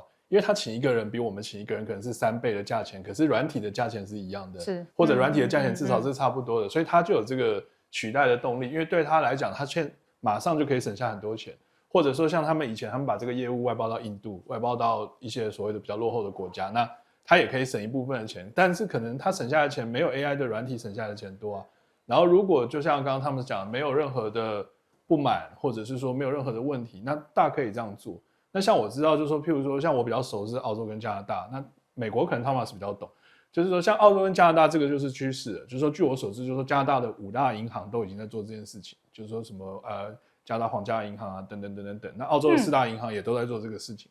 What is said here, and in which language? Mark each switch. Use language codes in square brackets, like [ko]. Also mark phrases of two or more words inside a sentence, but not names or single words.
[zh] 因為他請一個人比我們請一個人可能是3倍的價錢，可是軟體的價錢是一樣的，是或者軟體的價錢至少是差不多的，所以他就有這個取代的動力。因為對他來講，他馬上就可以省下很多錢，或者說像他們以前他們把這個業務外包到印度，外包到一些所謂的比較落後的國家，那他也可以省一部分的錢，但是可能他省下的錢沒有 AI 的軟體省下的錢多啊。然後如果就像剛剛他們講，沒有任何的不滿，或者是說沒有任何的問題，那大可以這樣做。那像我知道，就是說，譬如說，像我比較熟是澳洲跟加拿大，那美國可能 Thomas 比較懂，就是說，像澳洲跟加拿大這個就是趨勢了，就是說，據我所知，就是說，加拿大的5大銀行都已經在做這件事情，就是說什麼加拿大皇家銀行啊，等等等等等，那澳洲的4大銀行也都在做這個事情。